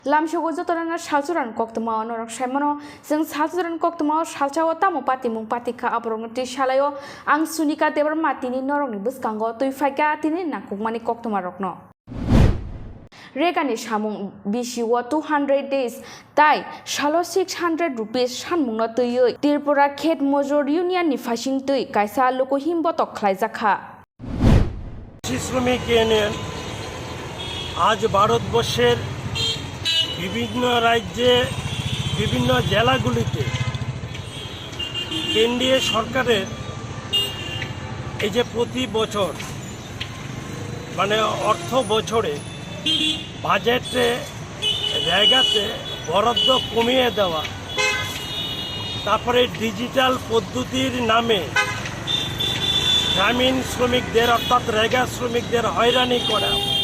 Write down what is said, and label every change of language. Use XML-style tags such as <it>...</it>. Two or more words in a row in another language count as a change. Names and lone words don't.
<trp>Lamshogo jotorana Salsa Jorani Koktwma norok saimono जों Salsa Jorani Koktwma salsao tamo pati mung patika abrong ti salayo ang Sunika Debbarma tini norokni bwskango tuifaika tini nakukmani Koktwma rokno Regani samung bisiwo 200 days tai salo 600 rupees sanmungno tuiyoi Tripura Khet Mojor Union ni fasing tui kaisa loko himbotok khlaijaka</trp> <bn>শ্রমিক ইউনিয়ন আজ ভারতবর্ষের বিভিন্ন রাজ্যে বিভিন্ন জেলাগুলিতে কেন্দ্রীয় সরকারের এই যে প্রতি বছর মানে অর্থ বছরে বাজেটে জায়গাতে বরাদ্দ কমিয়ে দেওয়া তারপরে ডিজিটাল পদ্ধতির নামে গ্রামীণ শ্রমিকদের অর্থাৎ রেগা শ্রমিকদের হয়রানি করা</bn>